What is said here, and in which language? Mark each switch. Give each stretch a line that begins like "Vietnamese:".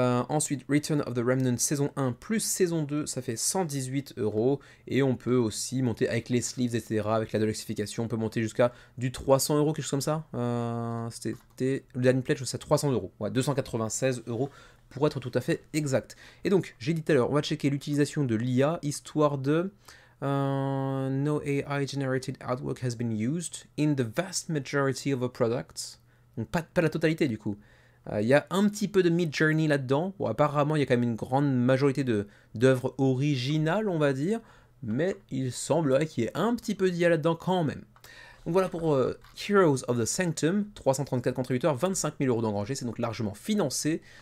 French: Ensuite, Return of the Remnant saison 1 plus saison 2, ça fait 118 €, et on peut aussi monter avec les sleeves, etc., avec la deluxification, on peut monter jusqu'à du 300 €, quelque chose comme ça. C'était le dernier pledge, c'est 300 €, ouais, 296 € pour être tout à fait exact. Et donc, j'ai dit tout à l'heure, on va checker l'utilisation de l'IA, histoire de...
English: no AI generated artwork has been used in the vast majority of our products.
French: Donc pas la totalité du coup. Il y a un petit peu de Midjourney là-dedans. Bon, apparemment il y a quand même une grande majorité d'œuvres originales, on va dire, mais il semblerait qu'il y ait un petit peu d'IA là-dedans quand même. Donc voilà pour Heroes of the Sanctum, 334 contributeurs, 25 000 € d'engrangés, c'est donc largement financé.